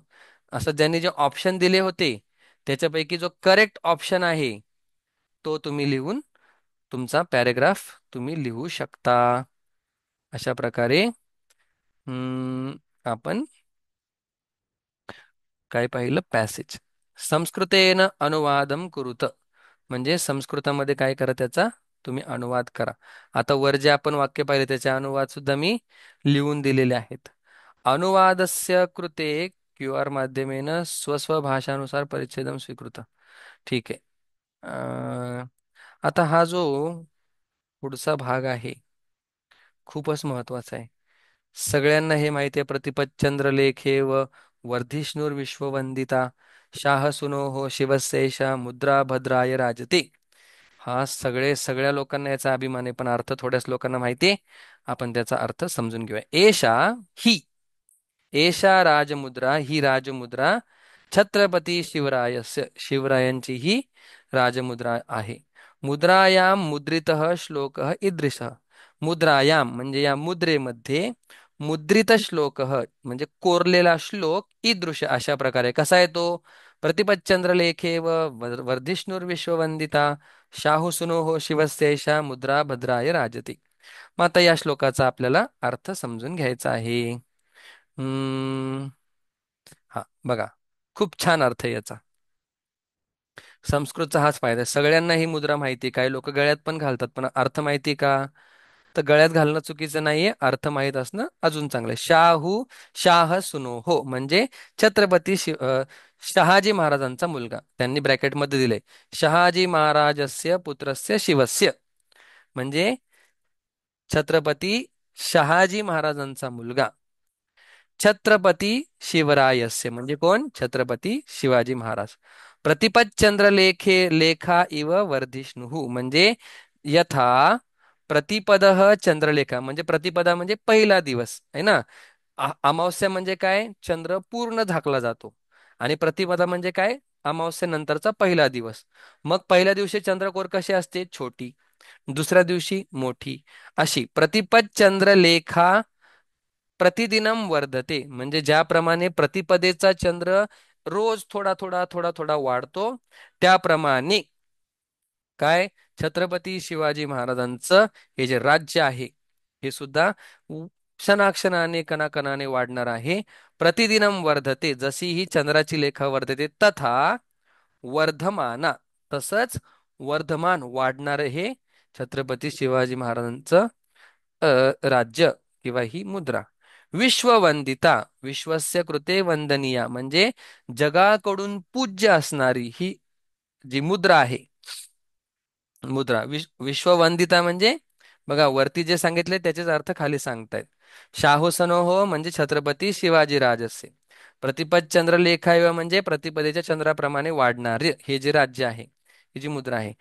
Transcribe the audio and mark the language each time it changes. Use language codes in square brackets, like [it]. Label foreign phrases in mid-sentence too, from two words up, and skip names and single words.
[mr] असं ज्यांनी जे ऑप्शन दिले होते त्याच्यापैकी जो करेक्ट ऑप्शन आहे तो तुम्ही लिहून तुमचा पॅरेग्राफ तुम्ही लिहू शकता. अशा प्रकारे आपण काय पाहिलं? पॅसेज. [sa] संस्कृतेन अनुवादम कुरुत [mr] म्हणजे संस्कृतामध्ये काय करा? त्याचा तुम्ही अनुवाद करा. आता वर जे आपण वाक्य पाहिले त्याचे अनुवाद सुद्धा मी लिहून दिलेले आहेत. [sa] अनुवादस्य कृते QR माध्यमेन स्वस्व भाषानुसार परिच्छेदम स्वीकृत. [mr] ठीक आहे. आता हा जो पुढचा भाग आहे खूपच महत्वाचा आहे. सगळ्यांना हे माहिती आहे. [sa] प्रतिपच्चंद्र लेखे व वर्धिष्णुर विश्ववंदिता शाह सुनो शिवशेषा मुद्रा भद्राय राजते. [mr] हा सगळ्या लोकांना याचा अभिमान आहे, पण अर्थ थोड्याच लोकांना माहिती आहे. आपण त्याचा अर्थ समजून घेऊया. [sa] एषा ही, एषा राजमुद्रा, [mr] ही राजमुद्रा छत्रपती शिवरायस्य शिवरायांची ही राजमुद्रा आहे. [sa] मुद्रायां मुद्रितः श्लोकः ईदृशः. [mr] मुद्रायाम म्हणजे या मुद्रेमध्ये [sa] मुद्रित श्लोकः [mr] म्हणजे कोरलेला श्लोक ईदृश अशा प्रकारे कसा आहे तो. [sa] प्रतिपच्चंद्रलेखे व वर्धिष्णुर्विश्ववंदिता शाहुसुनोः शिवस्यैषा मुद्रा भद्राय राजते. [mr] मग आता या श्लोकाचा आपल्याला अर्थ समजून घ्यायचा आहे. हम्म, हा बघा, खूप छान अर्थ आहे याचा. संस्कृतचा हाच फायदा आहे. सगळ्यांना ही मुद्रा माहिती, काही लोक गळ्यात पण घालतात, पण अर्थ माहिती का? तर गळ्यात घालणं चुकीचं नाहीये, अर्थ माहीत असणं अजून चांगलं आहे. शाह सुनो हो म्हणजे शहाजी महाराजांचा मुलगा, त्यांनी ब्रॅकेटमध्ये दिले [sa] शहाजी महाराजस्य पुत्रस्य शिवस्य, [mr] म्हणजे छत्रपती शहाजी महाराजांचा मुलगा छत्रपती शिवरायस्य म्हणजे कोण? छत्रपती शिवाजी महाराज. [sa] प्रतिपतचंद्र लेखा इव वर्धिष्णुः [mr] म्हणजे [sa] यथा प्रतिपदः चंद्रलेखा [mr] म्हणजे प्रतिपदा म्हणजे पहिला दिवस आहे ना. अमावस्या म्हणजे काय? चंद्र पूर्ण झाकला जातो. आणि प्रतिपदा म्हणजे काय? अमावस्येनंतरचा पहिला दिवस. मग पहिल्या दिवशी चंद्रकोर कशी असते? छोटी. दुसऱ्या दिवशी मोठी. अशी [sa] प्रतिपद चंद्रलेखा प्रतिदिनम वर्धते [mr] म्हणजे ज्याप्रमाणे प्रतिपदेचा चंद्र रोज थोडा थोडा थोडा थोडा वाढतो, त्याप्रमाणे काय छत्रपती शिवाजी महाराजांचं हे जे राज्य आहे हे सुद्धा क्षणाक्षणाने कणाकणाने वाढणार आहे. [sa] प्रतिदिनम वर्धते, [mr] जशी ही चंद्राची लेखा [sa] वर्धते तथा वर्धमाना, [mr] तसंच वर्धमान वाढणार हे छत्रपती शिवाजी महाराजांचं राज्य किंवा ही मुद्रा. [sa] विश्ववंदिता विश्वस्य कृते वंदनीया [mr] म्हणजे जगाकडून पूज्य असणारी ही जी मुद्रा आहे. विश्ववंदिता म्हणजे बघा वरती जे सांगितले त्याचेच अर्थ खाली सांगतायत. शाहू हो म्हणजे छत्रपती शिवाजी राजसे. [sa] प्रतिपद चंद्रलेखाय [mr] म्हणजे प्रतिपदेच्या चंद्राप्रमाणे वाढणारे हे जे राज्य आहे, ही जी मुद्रा आहे.